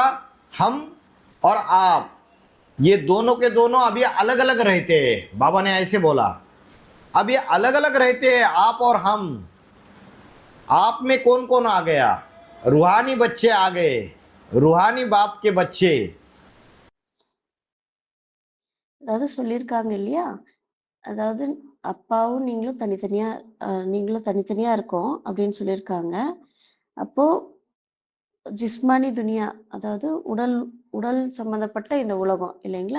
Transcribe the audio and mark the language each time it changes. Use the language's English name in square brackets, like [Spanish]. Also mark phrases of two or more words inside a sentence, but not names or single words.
[Hindi] हम और आप, ये दोनों के दोनों अभी अलग अलग रहते हैं। बाबा ने ऐसे बोला अभी अलग अलग रहते हैं आप और हम। आप में कौन कौन आ गया? रूहानी बच्चे आ गए, रूहानी बाप के बच्चे। [Tamil] அதாவது சொல்லியிருக்காங்க இல்லையா? அதாவது அப்பாவும் நீங்களும் தனித்தனியா இருக்கோம் அப்படின்னு சொல்லியிருக்காங்க. அப்போ [Hindi] जिस्मानी दुनिया, [Tamil] அதாவது உடல் உடல் சம்பந்தப்பட்ட இந்த உலகம் இல்லைங்களா?